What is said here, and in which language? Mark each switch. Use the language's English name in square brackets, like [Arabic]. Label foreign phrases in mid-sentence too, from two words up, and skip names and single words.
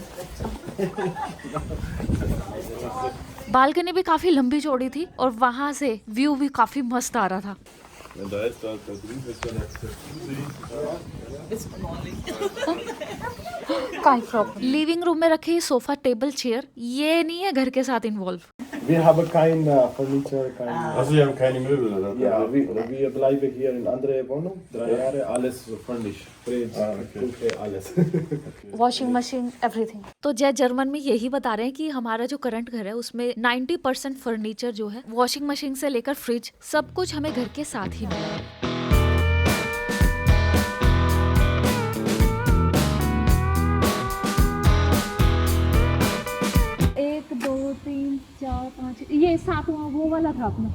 [Hindi] बालकनी भी काफी लंबी चौड़ी थी और वहाँ से व्यू भी काफी मस्त आ रहा था। [English] living room [Hindi] में रखे सोफा, टेबल, चेयर ये नहीं है घर के साथ इन्वॉल्व। [German] Wir haben kein Furniture, kein... Also, Sie haben keine Möbel, oder? Ja, wir bleiben hier in andere Wohnung, 3 Jahre, alles furnished, Fridge, Küche, alles. [English] washing machine, everything. [Hindi] तो जय जर्मन में यही बता रहे हैं कि हमारा जो करंट घर है उसमें 90% फर्नीचर जो है, [English] washing machine [Hindi] से लेकर फ्रिज, सब कुछ हमें घर के साथ ही मिला है। 1 2 3 4 5 ये 7वां वो वाला था अपना।